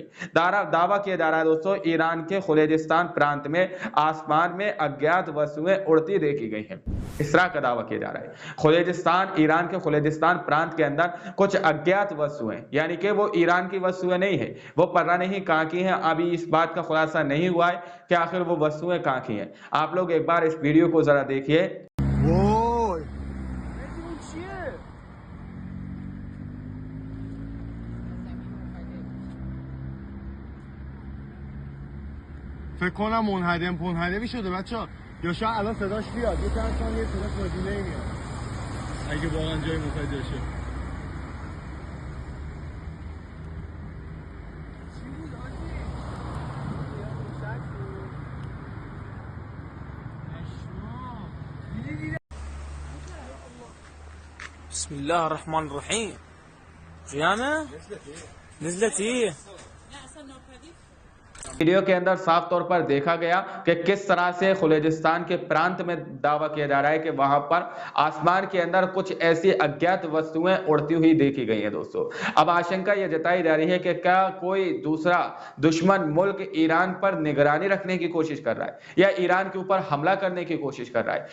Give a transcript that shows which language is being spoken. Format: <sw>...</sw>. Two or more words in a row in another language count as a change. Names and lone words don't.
<hi>दावा किया जा रहा है दोस्तों ईरान के खुलेजिस्तान प्रांत में आसमान में अज्ञात वस्तुएं उड़ती देखी गई हैं। इस तरह का दावा किया जा रहा है। खुलेजिस्तान ईरान के खुलेजिस्तान प्रांत के अंदर कुछ अज्ञात वस्तुएं, यानी कि वो ईरान की वस्तुएं नहीं है, वो पता नहीं कहां की हैं। अभी इस बात का खुलासा नहीं हुआ है कि आखिर वो वस्तुएं कहां की हैं। आप लोग एक बार इस वीडियो को जरा देखिए।</hi> <fa>فکر کنم منهدمی شده بچه‌ها، یا شاید الان صداش بیاد، یه چند ثانیه صداش مدونه میاد اگه واقعا جای مفیدی شه.</fa> <ar>بسم الله الرحمن الرحيم. قيامة نزلت ايه؟</ar> <hi>वीडियो के अंदर साफ तौर पर देखा गया कि किस तरह से खुलेजिस्तान के प्रांत में दावा किया जा रहा है कि वहां पर आसमान के अंदर कुछ ऐसी अज्ञात वस्तुएं उड़ती हुई देखी गई हैं दोस्तों। अब आशंका यह जताई जा रही है कि क्या कोई दूसरा दुश्मन मुल्क ईरान पर निगरानी रखने की कोशिश कर रहा है या ईरान के ऊपर हमला करने की कोशिश कर रहा है।</hi>